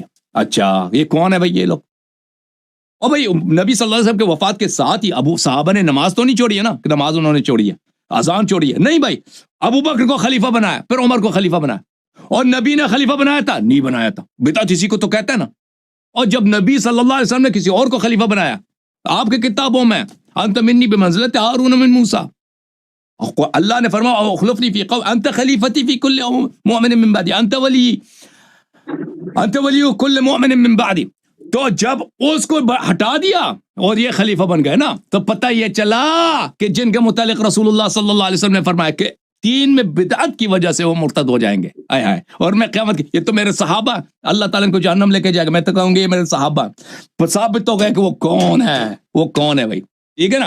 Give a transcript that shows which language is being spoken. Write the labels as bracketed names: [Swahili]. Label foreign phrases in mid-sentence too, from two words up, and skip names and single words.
[Urdu] اچھا یہ کون ہے بھائی یہ لوگ؟ اور بھائی نبی [Arabic] صلی اللہ علیہ وسلم [Urdu] کے وفات کے ساتھ ہی ابو صحابہ نے نماز تو نہیں چھوڑی ہے نا کہ نماز انہوں نے چھوڑی ہے، اذان چھوڑی ہے، نہیں بھائی، ابو بکر کو خلیفہ بنایا، پھر عمر کو خلیفہ بنایا، اور نبی نے خلیفہ بنایا تھا؟ نہیں بنایا تھا، بدعت اسی کو تو کہتے ہیں نا۔ اور جب نبی [Arabic] صلی اللہ علیہ وسلم [Urdu] نے کسی اور کو خلیفہ بنایا، آپ کی کتابوں میں [Arabic] انت منی بمنزلت ہارون من موسیٰ، [Urdu] اللہ نے فرمایا [Arabic] اخلفنی فی قوم انت خلیفتی فی کل مؤمن من بعدی انت ولی کل مؤمن من بعدی۔ [Urdu] تو جب اس کو ہٹا دیا اور یہ خلیفہ بن گئے نا، تو پتہ یہ چلا کہ جن کے متعلق رسول اللہ [Arabic] صلی اللہ علیہ وسلم [Urdu] نے فرمایا کہ دین میں بدعت کی وجہ سے وہ مرتد ہو جائیں گے، آئے ہائے، اور میں قیامت کی، یہ تو میرے صحابہ، اللہ تعالیٰ ان کو جہنم لے کے جائے گا، میں تو کہوں گی یہ میرے صحابہ، ثابت ہو گئے کہ وہ کون ہے، وہ کون ہے بھائی، ٹھیک ہے نا۔